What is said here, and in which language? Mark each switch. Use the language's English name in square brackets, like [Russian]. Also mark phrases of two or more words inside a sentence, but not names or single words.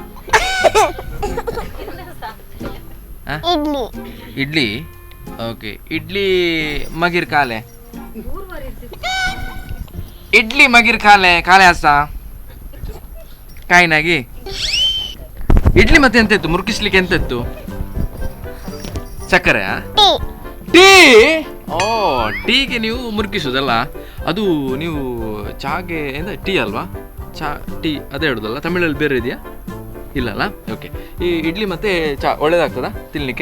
[Kannada] ಇಡ್ಲಿ. ಓಕೆ, ಇಡ್ಲಿ ಮಗಿರ್ ಕಾಲೆ ಕಾಲೆ ಹಸ ಕಾಯಿನಾಗಿ ಇಡ್ಲಿ. ಮತ್ತೆ ಎಂತ ಇತ್ತು ಮುರುಕಿಸ್ಲಿಕ್ಕೆ? ಎಂತ ಇತ್ತು? ಸಕ್ಕರೆ? ಟೀ. ಓ, ಟೀಗೆ ನೀವು ಮುರುಕಿಸುದಲ್ಲ? ಅದು ನೀವು ಚಾಗೆ ಎಂತ ಟೀ ಅಲ್ವಾ? ಚಾ ಟೀ ಅದೇ ಹೇಳೋದಲ್ಲ, ತಮಿಳಲ್ಲಿ ಬೇರೆ ಇದೆಯಾ? ಇಲ್ಲಲ್ಲ. ಓಕೆ, ಈ ಇಡ್ಲಿ ಮತ್ತು ಚಾ ಒಳ್ಳೇದಾಗ್ತದಾ ತಿನ್ನಲಿಕ್ಕೆ?